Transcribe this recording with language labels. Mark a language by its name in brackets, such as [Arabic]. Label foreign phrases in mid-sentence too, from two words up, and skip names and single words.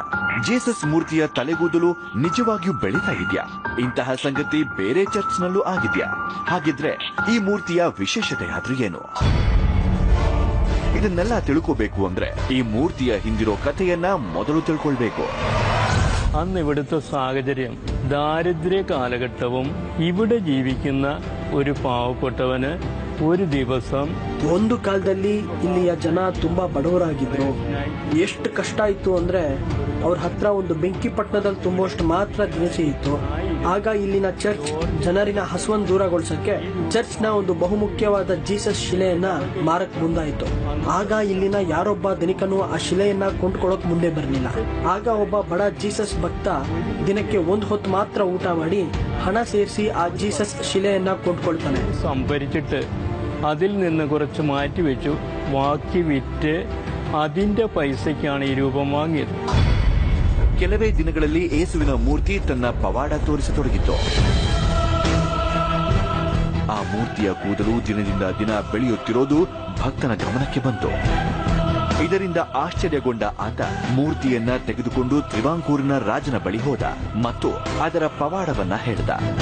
[Kannada] ಜೀಸಸ್ ಮೂರ್ತಿಯ ತಲೆಗೂದಲು ನಿಜವಾಗಿಯೂ ಬೆಳೀತಾ ಇದೆಯಾ? ಇಂತಹ ಸಂಗತಿ ಬೇರೆ ಚರ್ಚ್ನಲ್ಲೂ ಆಗಿದೆಯಾ? ಹಾಗಿದ್ರೆ ಈ ಮೂರ್ತಿಯ ವಿಶೇಷತೆ ಆದ್ರೂ ಏನು? ಇದನ್ನೆಲ್ಲ ತಿಳ್ಕೋಬೇಕು ಅಂದ್ರೆ ಈ മൂർത്തിയ ಹಿಂದಿರೋ കഥയನ್ನ ಮೊದಲು ತಿಳ್ಕೊಳ್ಬೇಕು. [Malayalam] അന്ന് ഇവിടുത്തെ സാഹചര്യം ദാരിദ്ര്യ കാലഘട്ടവും ഇവിടെ ജീവിക്കുന്ന ഒരു പാവപ്പെട്ടവന് ഒരു ദിവസം [Kannada] ಒಂದು ಕಾಲದಲ್ಲಿ ಇಲ್ಲಿಯ ಜನ ತುಂಬಾ ಬಡವರಾಗಿದ್ರು. ಎಷ್ಟು ಕಷ್ಟ ಇತ್ತು ಅಂದ್ರೆ ಅವ್ರ ಹತ್ರ ಒಂದು ಬೆಂಕಿ ಪಟ್ಟಣದಲ್ಲಿ ತುಂಬುವಷ್ಟು ಮಾತ್ರ ದಿನಸಿ ಇತ್ತು. ಆಗ ಇಲ್ಲಿನ ಚರ್ಚ್ ಜನರಿನ ಹಸುವನ್ನು ದೂರಗೊಳಿಸಕ್ಕೆ ಚರ್ಚ್ನ ಒಂದು ಬಹುಮುಖ್ಯವಾದ ಜೀಸಸ್ ಶಿಲೆಯನ್ನ ಮಾರಕ್ ಮುಂದಾಯಿತು. ಆಗ ಇಲ್ಲಿನ ಯಾರೊಬ್ಬ ಧನಿಕನು ಆ ಶಿಲೆಯನ್ನ ಕೊಂಡ್ಕೊಳ್ಳೋಕ್ ಮುಂದೆ ಬರಲಿಲ್ಲ. ಆಗ ಒಬ್ಬ ಬಡ ಜೀಸಸ್ ಭಕ್ತ ದಿನಕ್ಕೆ ಒಂದು ಹೊತ್ತು ಮಾತ್ರ ಊಟ ಮಾಡಿ ಹಣ ಸೇರಿಸಿ ಆ ಜೀಸಸ್ ಶಿಲೆಯನ್ನ ಕೊಂಡ್ಕೊಳ್ತಾನೆ. [Malayalam] സംഭരിച്ചിട്ട് അതിൽ നിന്ന് കുറച്ച് മാറ്റിവെച്ചു, ബാക്കി വിറ്റ് അതിന്റെ പൈസയ്ക്കാണ് ഈ രൂപം വാങ്ങിയത്. [Kannada] ಕೆಲವೇ ದಿನಗಳಲ್ಲಿ ಯೇಸುವಿನ ಮೂರ್ತಿ ತನ್ನ ಪವಾಡ ತೋರಿಸತೊಡಗಿತ್ತು. ಆ ಮೂರ್ತಿಯ ಕೂದಲು ದಿನದಿಂದ ದಿನ ಬೆಳೆಯುತ್ತಿರೋದು ಭಕ್ತನ ಗಮನಕ್ಕೆ ಬಂತು. ಇದರಿಂದ ಆಶ್ಚರ್ಯಗೊಂಡ ಆತ ಮೂರ್ತಿಯನ್ನ ತೆಗೆದುಕೊಂಡು ತ್ರಿವಾಂಕೂರಿನ ರಾಜನ ಬಳಿ ಹೋದ ಮತ್ತು ಅದರ ಪವಾಡವನ್ನ ಹೇಳಿದ.